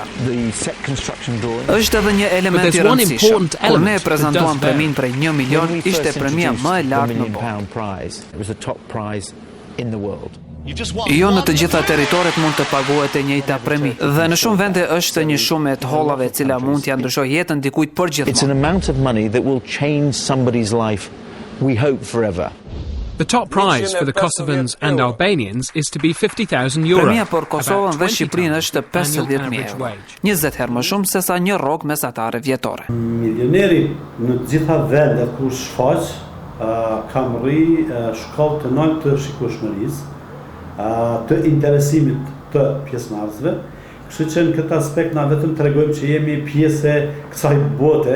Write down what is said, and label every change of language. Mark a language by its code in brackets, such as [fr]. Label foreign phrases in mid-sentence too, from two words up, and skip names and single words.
[sq] Është edhe një element I rëndësishëm. Kur ne prezantuam premin prej 1 milion, ishte premia më e lartë në botë. Jo në të gjitha territoret mund të paguhet e njëjta premi, dhe në shumë vende është një shumë e të hollave e cila mund t'ia ndryshojë jetën dikujt përgjithmonë. [en] It's an amount of money that will change somebody's life, we hope forever. The top prize for the Kosovans and Albanians is to be €50,000. [sq] Premia për Kosovën dhe Shqipërinë është 50.000 euro, 20 herë më shumë se sa një rrogë mesatare vjetore. Milioneri në të gjitha vendet ku shfaq ka rri shkallë të lartë të shikueshmërisë, të interesimit të pjesëmarrësve, kështu që në këtë aspekt na vetëm tregojmë që jemi pjesë e kësaj bote.